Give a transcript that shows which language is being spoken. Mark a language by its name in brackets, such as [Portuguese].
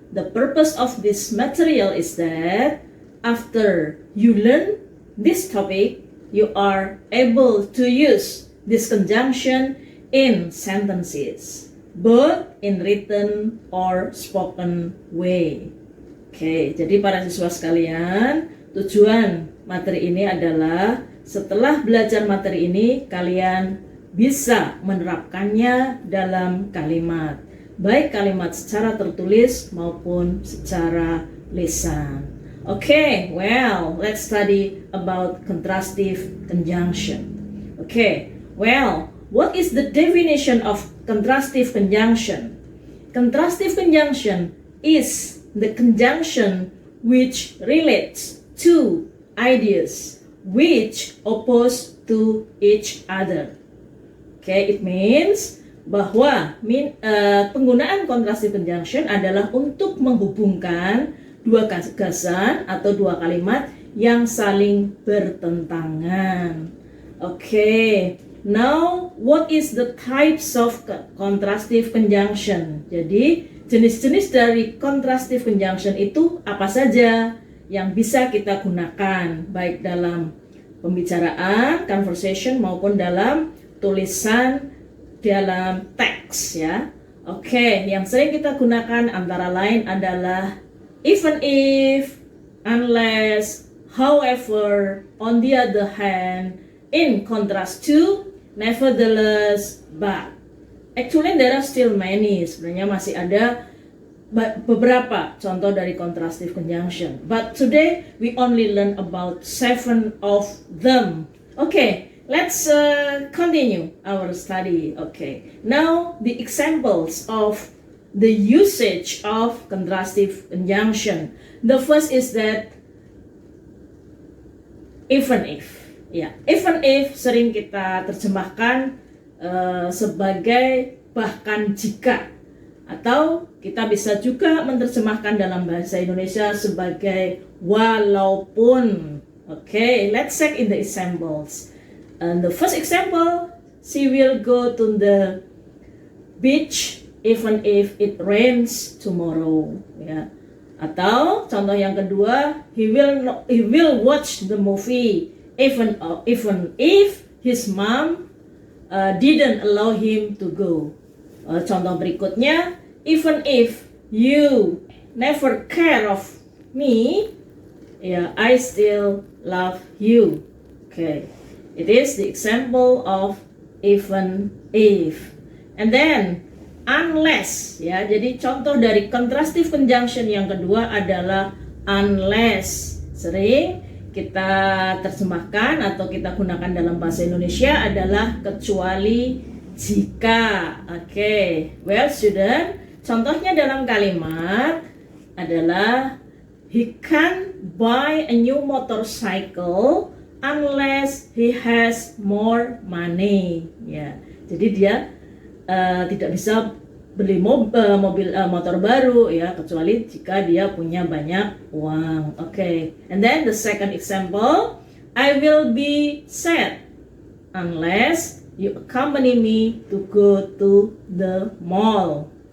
[English] The purpose of this material is that after you learn this topic, you are able to use this conjunction in sentences, both in written or spoken way. [Indonesian] Oke, jadi para siswa sekalian, tujuan materi ini adalah setelah belajar materi ini, kalian bisa menerapkannya dalam kalimat, baik kalimat secara tertulis maupun secara lisan. [English] Okay, well, let's study about contrastive conjunction. Okay, well, what is the definition of contrastive conjunction? Contrastive conjunction is the conjunction which relates two ideas which oppose to each other. Okay, it means [Indonesian] bahwa penggunaan contrastive conjunction adalah untuk menghubungkan dua gagasan atau dua kalimat yang saling bertentangan. [English] Okay, now what is the types of contrastive conjunction? [Indonesian] Jadi jenis-jenis dari contrastive conjunction itu apa saja yang bisa kita gunakan baik dalam pembicaraan, conversation maupun dalam tulisan dalam teks ya. Oke, yang sering kita gunakan antara lain adalah [English] even if, unless, however, on the other hand, in contrast to, nevertheless, but. Actually there are still many, [Indonesian] sebenarnya masih ada beberapa contoh dari contrastive conjunction. [English] But today we only learn about 7 of them. Okay, let's continue our study. Okay, now the examples of the usage of contrastive conjunction. The first is that even if. [Indonesian] Ya, even if sering kita terjemahkan sebagai bahkan jika, atau kita bisa juga menerjemahkan dalam bahasa Indonesia sebagai walaupun. [English] Okay, let's check in the examples. And the first example, she will go to the beach even if it rains tomorrow. Ya. [Indonesian] Atau contoh yang kedua, [English] he will watch the movie even if his mom didn't allow him to go. [Indonesian] Contoh berikutnya, [English] even if you never care of me, I still love you. Okay, it is the example of even if. And then unless, ya. [Indonesian] Jadi contoh dari contrastive conjunction yang kedua adalah unless. Sering kita terjemahkan atau kita gunakan dalam bahasa Indonesia adalah kecuali jika. [English] Okay, well student, [Indonesian] contohnya dalam kalimat adalah [English] he can't buy a new motorcycle unless he has more money. [Indonesian] Ya, jadi dia tidak bisa beli motor baru ya, kecuali jika dia punya banyak uang. [English] Okay. And then the second example, I will be sad unless you accompany me to go to the mall.